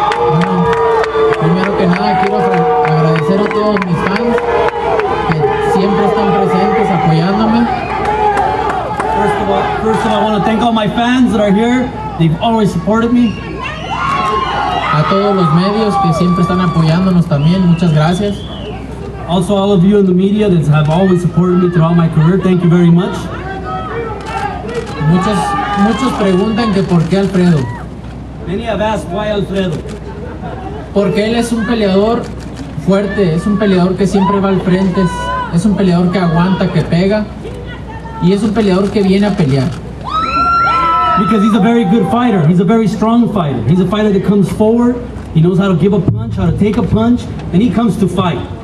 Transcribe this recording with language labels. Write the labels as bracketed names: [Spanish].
[Spanish] Bueno, primero que nada quiero agradecer a todos mis fans que siempre están presentes apoyándome. [English] First of all, I want to thank all my fans that are here. They've always supported me. [Spanish] A todos los medios que siempre están apoyándonos también, muchas gracias. [English] Also, all of you in the media that have always supported me throughout my career, thank you very much. [Spanish] Muchos preguntan que por qué Alfredo. [English] Many have asked why Alfredo. [Spanish] Porque él es un peleador fuerte, es un peleador que siempre va al frente, es un peleador que aguanta, que pega y es un peleador que viene a pelear. [English] Because he's a very good fighter, he's a very strong fighter. He's a fighter that comes forward, he knows how to give a punch, how to take a punch, and he comes to fight.